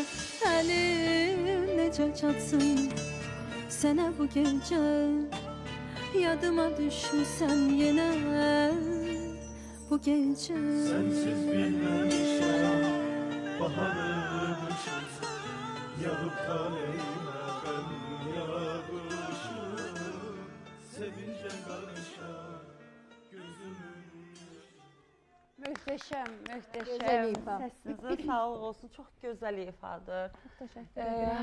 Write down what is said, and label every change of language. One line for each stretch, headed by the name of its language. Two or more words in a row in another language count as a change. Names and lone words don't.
Azerbaijani: Elim nece çatsın sana bu gece, yadıma düşmüşsen yine bu gece. Sensiz bilmemişem baharın kışı, yağıp kalemime gəm yağışı. Sevince karışar gözümün. Möhtəşəm, Gözəl möhtəşəm. ifa. Səsinizə sağlıq olsun. Çox gözəl ifadır. Təşəkkür edirəm.